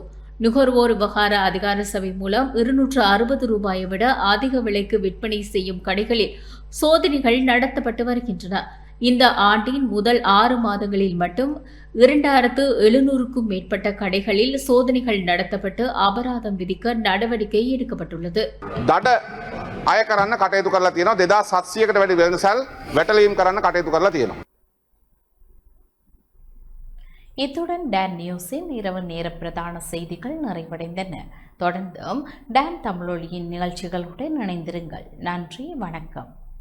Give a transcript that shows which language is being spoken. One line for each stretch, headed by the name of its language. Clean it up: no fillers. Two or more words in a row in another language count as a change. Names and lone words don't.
Tamil: நுகர்வோர் விவகார அதிகார சபை மூலம் 260 ரூபாயை விட அதிக விலைக்கு விற்பனை செய்யும் கடைகளில் சோதனைகள் நடத்தப்பட்டு வருகின்றன. இந்த ஆண்டின் முதல் 6 மாதங்களில் மட்டும் 2,700க்கும் மேற்பட்ட கடைகளில் சோதனைகள் நடத்தப்பட்டு அபராதம் விதிக்க நடவடிக்கை எடுக்கப்பட்டுள்ளது.
Sinhala: දඩ අය කරන්න කටයුතු කරලා තියෙනවා. 2700කට වැඩි වෙළඳසල් වැටලීම් කරන්න කටයුතු කරලා තියෙනවා.
Tamil: இத்துடன் டான் நியூஸின் இரவு நேர பிரதான செய்திகள் நிறைவடைந்தன. தொடர்ந்தும் டான் தமிழொலியின் நிகழ்ச்சிகளுடன் இணைந்திருங்கள். நன்றி, வணக்கம்.